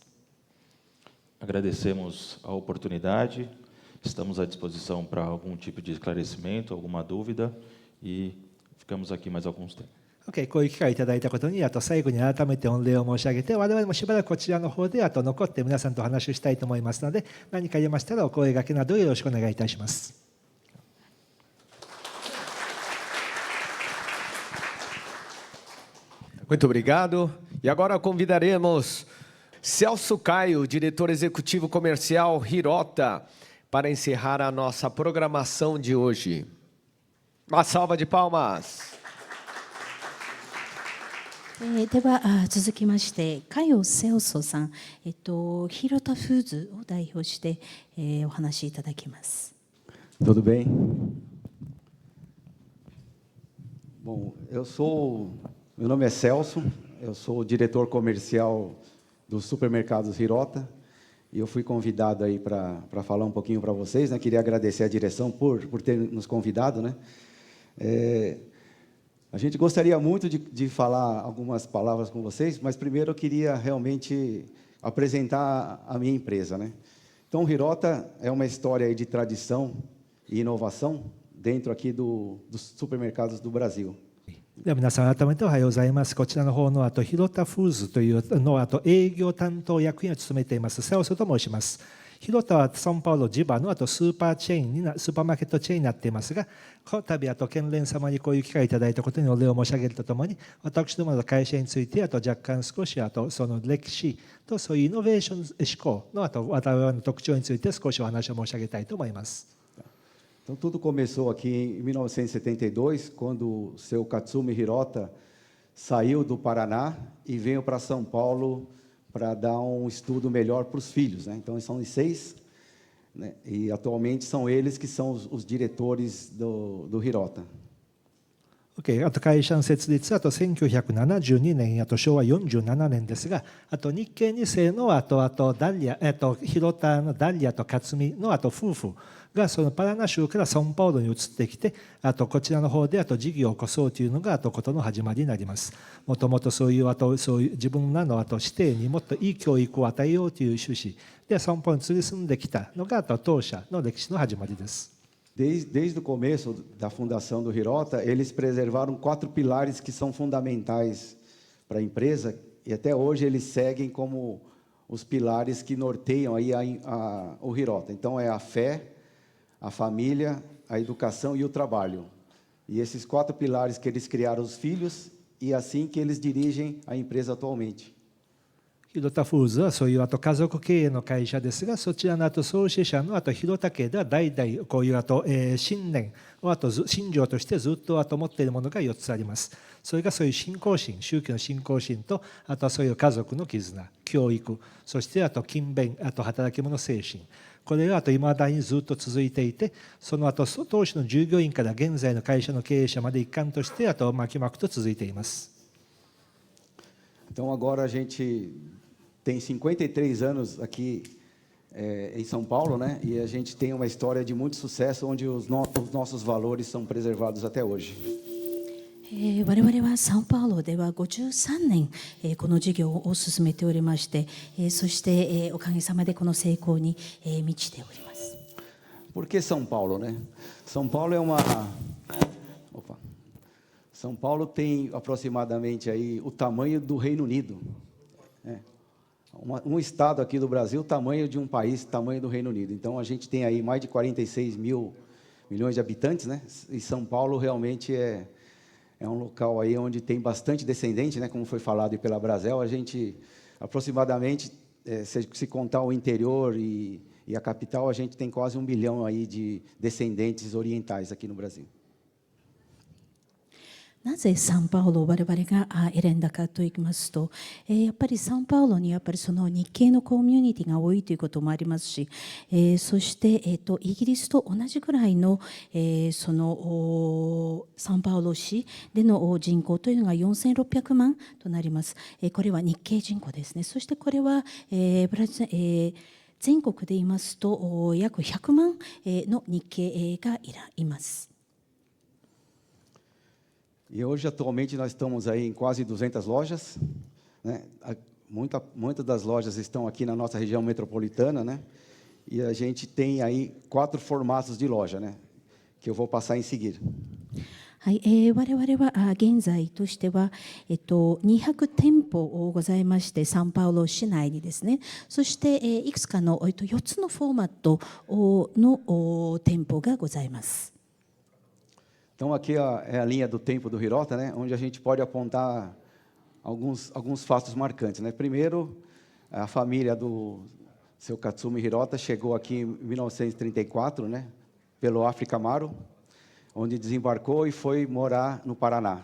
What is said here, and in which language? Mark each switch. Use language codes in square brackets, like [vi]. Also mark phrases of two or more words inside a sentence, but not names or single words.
[pt] Agradecemos a oportunidade. Estamos à disposição para algum tipo de esclarecimento, alguma dúvida, e ficamos aqui mais alguns tempos. [ja] OK、こういう機会をいただいたことに最後に改めて御礼を申し上げて、我々もしばらくこちらの方で残って皆さんとお話をしたいと思いますので、何かありましたらお声掛けなどよろしくお願いいたします。 [pt] Muito obrigado. E agora convidaremos Celso Caio, diretor executivo comercial Hirota, para encerrar a nossa programação de hoje. Uma salva de palmas. [ja] では続きまして加代セオソさん、ヒロタフーズを代表して、お話しいただきます。 [pt] Tudo bem? Bom, meu nome é Celso, eu sou o diretor comercial dos supermercados Hirota e eu fui convidado aí para falar um pouquinho para vocês, né? Queria agradecer a direção por ter nos convidado, né? A gente gostaria muito de falar algumas palavras com vocês, mas primeiro eu queria realmente apresentar a minha empresa, né? Então, o Hirota é uma história aí de tradição e inovação dentro aqui dos supermercados do Brasil. [ja] では皆さん改めておはようございます。こちらの方のヒロタフーズというの営業担当役員を務めていますセオソと申します。ヒロタはサンパウロ地場のスーパーマーケットチェーンになっていますが、この度県連様にこういう機会をいただいたことにお礼を申し上げるとともに、私どもの会社について若干少しその歴史とそういうイノベーション思考の我々の特徴について少しお話を申し上げたいと思います。 [pt] Então, tudo começou aqui em 1972, quando o seu Katsumi Hirota saiu do Paraná e veio para São Paulo para dar um estudo melhor para os filhos, né? Então, são os 6, né? E atualmente são eles que são os diretores do Hirota. [ja] OK、会社の設立は1972年、昭和47年ですが、日系2世のダリア、ヒロタのダリアと勝美の夫婦がそのパラナ州からサンパウロに移ってきて、こちらの方で事業を起こそうというのがことの始まりになります。もともとそういう自分らの指定にもっといい教育を与えようという趣旨でサンパウロに移り住んできたのが当社の歴史の始まりです。 [pt] Desde o começo da fundação do Hirota, eles preservaram 4 pilares que são fundamentais para a empresa e até hoje eles seguem como os pilares que norteiam aí o Hirota. Então, é a fé, a família, a educação e o trabalho. E esses 4 pilares que eles criaram os filhos e assim que eles dirigem a empresa atualmente. [ja] ヒロタフーズはそういう家族経営の会社ですが、そちらの創始者のヒロタ家では代々こういう信念を信条としてずっと持っているものが4つあります。それがそういう信仰心、宗教の信仰心と、あとはそういう家族の絆、教育、そして勤勉、働き者精神。これがいまだにずっと続いていて、その当初の従業員から現在の会社の経営者まで一貫として巻きと続いています。 [pt] Então, agora a gente tem 53 anos aqui em São Paulo, né? E a gente tem uma história de muito sucesso onde os nossos valores são preservados até hoje. [ja] 我々はサンパウロでは53年、この事業を進めておりまして、そして、おかげさまでこの成功に、満ちております。 [pt] Por que São Paulo, né? São Paulo tem aproximadamente aí o tamanho do Reino Unido. Um estado aqui do Brasil, o tamanho de um país, tamanho do Reino Unido. Então, a gente tem aí mais de 46 milhões de habitantes, né? E São Paulo realmente é um local aí onde tem bastante descendente, né? Como foi falado aí pela Brasel, a gente aproximadamente, se contar o interior e a capital, a gente tem quase 1 milhão aí de descendentes orientais aqui no Brasil. [ja] なぜサンパウロを我々が選んだかといいますと、やっぱりサンパウロにやっぱりその日系のコミュニティが多いということもありますし、そして、イギリスと同じくらいの、そのサンパウロ市での人口というのが4600万となります。これは日系人口ですね。そしてこれは、全国で言いますと約100万の日系がいます。 [pt] E hoje, atualmente, nós estamos aí em quase 200 lojas, né? Muitas das lojas estão aqui na nossa região metropolitana, né? E a gente tem aí 4 formatos de loja, né? Que eu vou passar em seguida. [ja] はい、我々は現在としては、200店舗ございまして、サンパウロ市内にですね、そして、いくつかの、4つのフォーマットの店舗がございます。 [pt] Então, aqui é a linha do tempo do Hirota, né? Onde a gente pode apontar alguns fatos marcantes, né? Primeiro, a família do seu Katsumi Hirota chegou aqui em 1934, né? Pelo África Amaro, onde desembarcou e foi morar no Paraná.